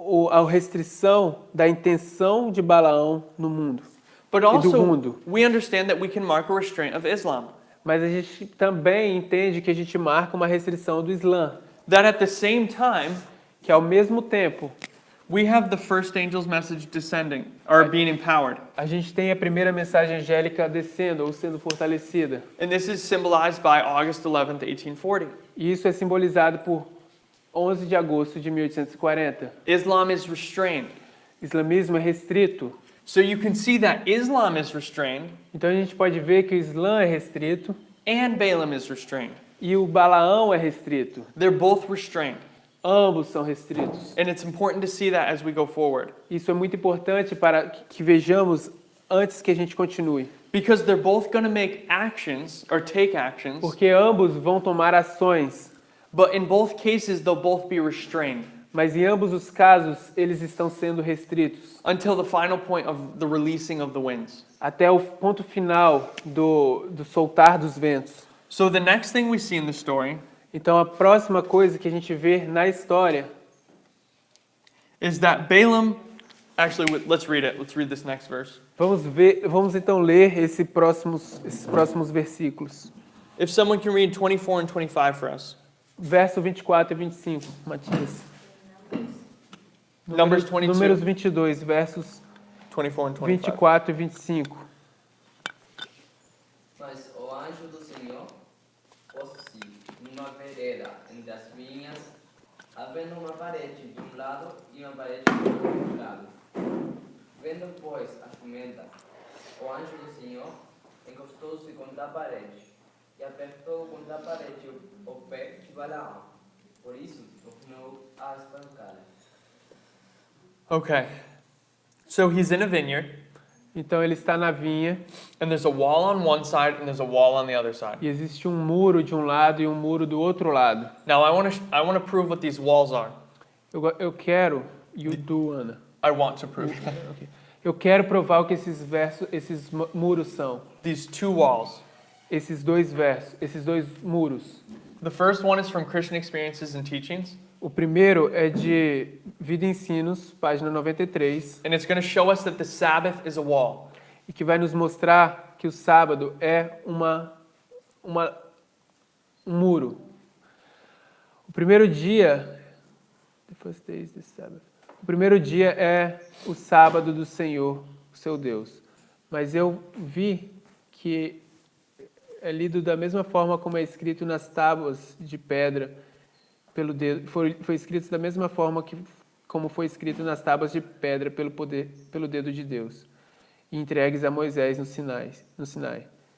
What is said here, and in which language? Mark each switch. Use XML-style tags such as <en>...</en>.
<pt>a restrição da intenção de Balaão no mundo.</pt> <en>But do also,</en> <pt>mundo.</pt> <en>we understand that we can mark a restraint of Islam.</en> <pt>Mas a gente também entende que a gente marca uma restrição do Islã,</pt> <en>That at the same time,</en> <pt>que ao mesmo tempo</pt> <en>we have the first angel's message descending, or being empowered.</en> <pt>a gente tem a primeira mensagem angélica descendo ou sendo fortalecida.</pt> <en>And this is symbolized by August 11th, 1840.</en> <pt>E isso é simbolizado por 11 de agosto de 1840.</pt> <en>Islam is restrained.</en> <pt>Islamismo é restrito.</pt> <en>So you can see that Islam is restrained</en> <pt>Então a gente pode ver que o Islã é restrito</pt> <en>and Balaam is restrained.</en> <pt>e o Balaão é restrito.</pt> <en>They're both restrained.</en> <pt>Ambos são restritos.</pt> <en>And it's important to see that as we go forward.</en> <pt>Isso é muito importante para que vejamos antes que a gente continue.</pt> <en>Because they're both going to make actions or take actions,</en> <pt>Porque ambos vão tomar ações,</pt> <en>but in both cases they'll both be restrained</en> <pt>mas em ambos os casos eles estão sendo restritos</pt> <en>until the final point of the releasing of the winds.</en> <pt>até o ponto final do soltar dos ventos.</pt> <en>So the next thing we see in the story</en> <pt>Então a próxima coisa que a gente vê na história</pt> <en>is that Balaam, actually let's read it. Let's read this next verse.</en> <pt>vamos então ler esses próximos versículos.</pt> <en>If someone can read 24 and 25 for us.</en> <pt>Verso 24 e 25, Matias.</pt> <en>Numbers 22,</en> <pt>Números 22, versos</pt> <en>24 and 25.</en> <pt>24 e 25. Mas o anjo do Senhor pôs-se numa vereda entre as vinhas, havendo uma parede de um lado e uma parede do outro lado. Vendo, pois, a jumenta, o anjo do Senhor encostou-se contra a parede e apertou contra a parede o pé de Balaão. Por isso, tornou a espancá-la.</pt> <en>Okay. So he's in a vineyard,</en> <pt>Então ele está na vinha</pt> <en>and there's a wall on one side and there's a wall on the other side.</en> <pt>e existe um muro de um lado e um muro do outro lado.</pt> <en>Now I want to prove what these walls are.</en> <pt>Eu quero,</pt> <en>you do,</en> <pt>Ana.</pt> <en>I want to prove Okay.</en> <pt>Eu quero provar o que esses muros são.</pt> <en>these two walls.</en> <pt>Esses dois muros.</pt> <en>The first one is from Christian Experiences and Teachings,</en> <pt>O primeiro é de Vida e Ensinos, página 93,</pt> <en>and it's going to show us that the Sabbath is a wall.</en> <pt>e que vai nos mostrar que o sábado é um muro. O primeiro dia,</pt> <en>the first day is the Sabbath.</en> <pt>O primeiro dia é o sábado do Senhor, o seu Deus. Mas eu vi que é lido da mesma forma como é escrito nas tábuas de pedra pelo dedo, foi escrito da mesma forma como foi escrito nas tábuas de pedra pelo dedo de Deus, e entregues a Moisés no Sinai.</pt>